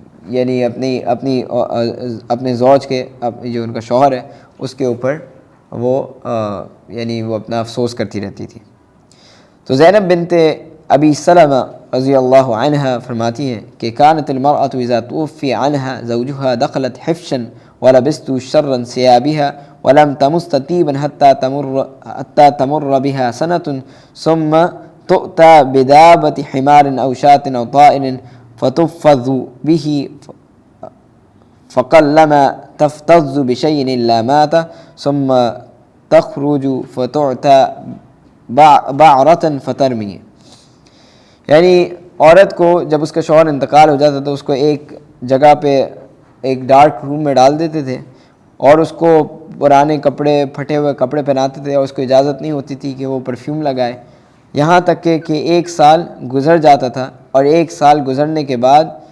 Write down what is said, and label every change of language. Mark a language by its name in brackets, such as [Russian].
[Urdu] یعنی اپنے زوج کے جو ان کا شوہر ہے اس کے اوپر وہ یعنی وہ اپنا افسوس کرتی رہتی تھی. تو زینب بنت ابی سلمہ رضی اللہ عنہ فرماتی ہیں کہ [Arabic] كانت المرأة اذا توفی عنها زوجها دخلت حفشا ولبست شرا ثيابها ولم تمس طيبا حتى تمر بها سنة ثم تؤتى بدابة حمار أو شاة أو طائر فتفض به فقلما تفتض بشيء إلا مات ثم تخرج فتعتى بعرة فترمي. [Urdu] یعنی عورت کو جب اس کا شوہر انتقال ہو جاتا تو اس کو ایک جگہ پہ ایک ڈارک روم میں ڈال دیتے تھے اور اس کو پرانے کپڑے, پھٹے ہوئے کپڑے پہناتے تھے, اور اس کو اجازت نہیں ہوتی تھی کہ وہ پرفیوم لگائے, یہاں تک کہ 1 سال گزر جاتا تھا, اور 1 سال گزرنے کے بعد